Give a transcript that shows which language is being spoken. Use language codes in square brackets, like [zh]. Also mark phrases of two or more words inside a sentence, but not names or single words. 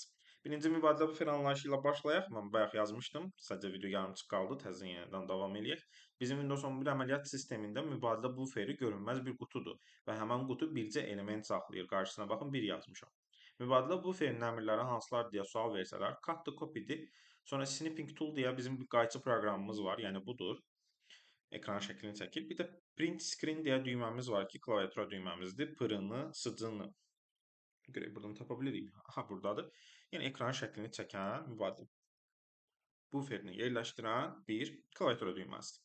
[az] Birinci mübadilə buffer anlayışı ilə başlayaq. Mən bayaq yazmışdım. Sadəcə video yarımçıq qaldı. Təzədən yenidən davam eləyək. Bizim Windows 11 əməliyyat sistemində mübadilə buferi görünməz bir qutudur və həmin qutu bircə element saxlayır. Qarşısına baxın 1 yazmışam. Mübadilə buferinin əmrləri hansılar deyə sual versələr, [en] cut the copy-dir. [az] Sonra [en] snipping tool [az] deyə bizim bir qayçı proqramımız var. Yəni budur. Ekran şəklini çəkir. Bir də [en] print screen [az] deyə düyməmiz var ki, klaviatura düyməmizdir. Pırını, sıcını görək buradan tapa bilirik. Aha, buradadır. Yəni ekran şəklini çəkən mübadilə buferini yerləşdirən bir klaviatura düyməsidir.